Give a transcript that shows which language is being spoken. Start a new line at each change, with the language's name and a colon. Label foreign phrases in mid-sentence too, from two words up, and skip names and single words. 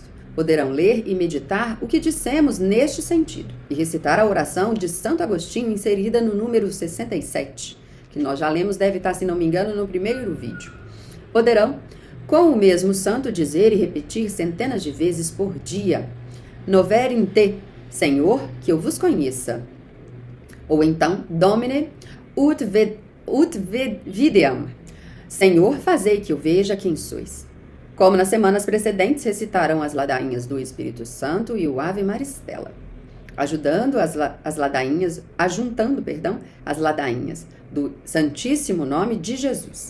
Portuguese: Poderão ler e meditar o que dissemos neste sentido e recitar a oração de Santo Agostinho inserida no número 67, que nós já lemos, deve estar, se não me engano, no primeiro vídeo. Poderão, com o mesmo santo, dizer e repetir centenas de vezes por dia:
Latin: Noverim te,
Portuguese: Senhor, que eu vos conheça. Ou então,
Latin: Domine ut videam,
Portuguese: Senhor, fazei que eu veja quem sois. Como nas semanas precedentes, recitarão as ladainhas do Espírito Santo e o Ave Maristela, ajuntando as ladainhas do Santíssimo Nome de Jesus.